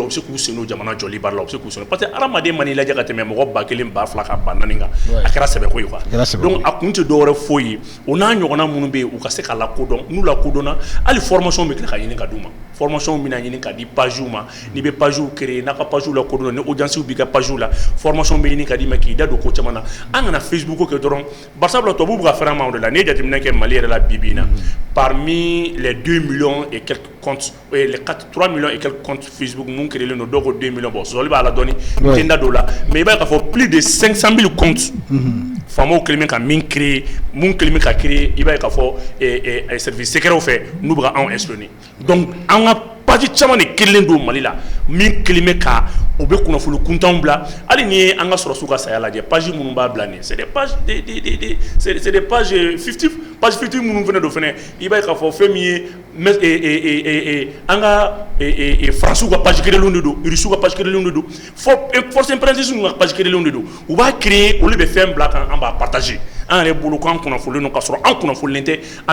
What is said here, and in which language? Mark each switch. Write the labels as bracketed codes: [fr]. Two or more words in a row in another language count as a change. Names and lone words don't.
[bm] bɛ se k'u sen don jamana jɔli baara la u bɛ se k'u sen [fr] parce que [bm] hadamaden man'i lajɛ ka tɛmɛ mɔgɔ 1000 2000 ka 4000 kan a kɛra sɛbɛko ye quoi donc a kun tɛ dɔwɛrɛ foyi ye o n'a ɲɔgɔnna minnu bɛ yen u ka se ka lakodɔn n'u lakodɔnna hali formation bɛ tila ka ɲini ka d'u ma formation bɛna ɲini ka di pagew ma n'i bɛ pagew créer n'a ka pagew lakodɔn ni audience b'i ka pagew la formation bɛ ɲini ka d'i ma k'i da don ko caman na an kana Facebook kɛ dɔrɔn barisabula tubabuw bɛ ka fɛrɛ an ma o de la n'i ye jateminɛ kɛ Mali yɛrɛ la bi bi in na [fr] parmi les 2 millions et quelques comptes les 3 millions et quelques comptes Facebook [bm] mun créelen don dɔw ko 2 millions bon sɔsɔli b'a la dɔɔni n tɛ n da don o la mais i b'a ye k'a fɔ [fr] plus de 500 000 comptes [bm] faamaw kelen bɛ ka min créer mun kelen bɛ ka créer i b'a ye k'a fɔ [fr] service secrets [bm] fɛ n'u bɛ ka anw espionner donc an ka page caman de kelen don Mali la min kelen bɛ ka u bɛ kunnafoni kuntanw bila hali ni ye an ka sɔrɔsiw ka saya lajɛ page minnu b'a bila nin [fr] c'est des pages c'est des pages fictives page fictive [bm] minnu fana don fana i b'a ye k'a fɔ fɛn min ye an ka faransiw ka page kelenw de don irisiw ka page kelenw de don [fr] force impérialiste [bm] ka page kelenw de don u b'a créer olu bɛ fɛn bila kan an b'a partager an yɛrɛ bolo k'an kunnafonilen don k'a sɔrɔ an kunnafonilen tɛ an